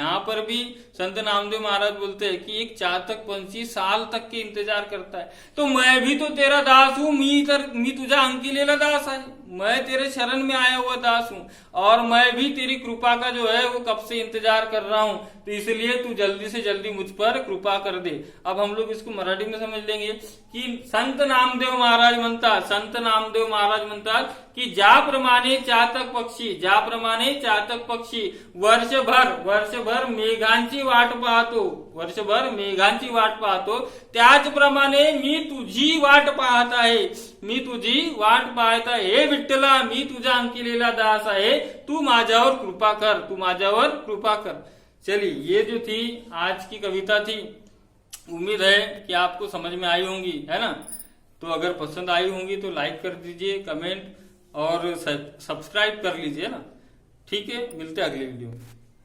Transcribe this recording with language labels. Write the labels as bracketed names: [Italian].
[Hindi] यहाँ पर भी संत नामदेव महाराज बोलते हैं कि एक चातक पंछी साल तक के इंतजार करता है। तो मैं भी तो तेरा दास हूँ, [Marathi] मी तुझा अंकिलेला दास [Hindi] है, मैं तेरे शरण में आया हुआ दास हूँ, और मैं भी तेरी कृपा का जो है वो कब से इंतजार कर रहा हूँ, तो इसलिए तू जल्दी से जल्दी मुझ पर कृपा कर दे। अब हम लोग इसको मराठी में समझ लेंगे की [Marathi] संत नामदेव महाराज म्हणतात, संत नामदेव महाराज म्हणतात की ज्याप्रमाणे चातक पक्षी, ज्याप्रमाणे चातक पक्षी वर्षभर मेघांची वाट पाहतो, वर्षभर मेघांची वाट पाहतो, त्याचप्रमाणे मी तुझी वाट पाहत आहे, मी तुझी वाट पाहत आहे। हे विठ्ठला, मी तुझा अंकिलेला दास आहे, तू माझ्यावर कृपा कर, तू माझ्यावर कृपा कर। [Hindi] चलिए ये जो थी आज की कविता थी, उम्मीद है कि आपको समझ में आई होंगी, है ना। तो अगर पसंद आई होंगी तो लाइक कर दीजिए, कमेंट और सब्सक्राइब कर लीजिए ना। ठीक है, मिलते हैं अगले वीडियो में।